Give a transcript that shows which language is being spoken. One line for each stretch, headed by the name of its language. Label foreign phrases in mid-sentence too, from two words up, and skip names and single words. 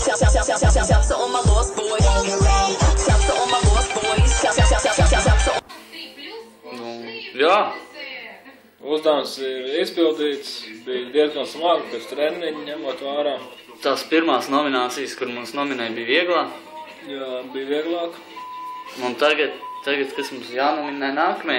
English: Shouts to all my lost boys. Shouts to all my lost boys. Shouts to all.
Latvian: Jā. Uzdevums ir izpildīts, bija diezgan smagi pēc treniņa, ņemot vērā. Tās pirmās nominācijas, kur mums nominēja, bija vieglāk. Jā, bija vieglāk. Un tagad, kas mums jānominē nākamajā?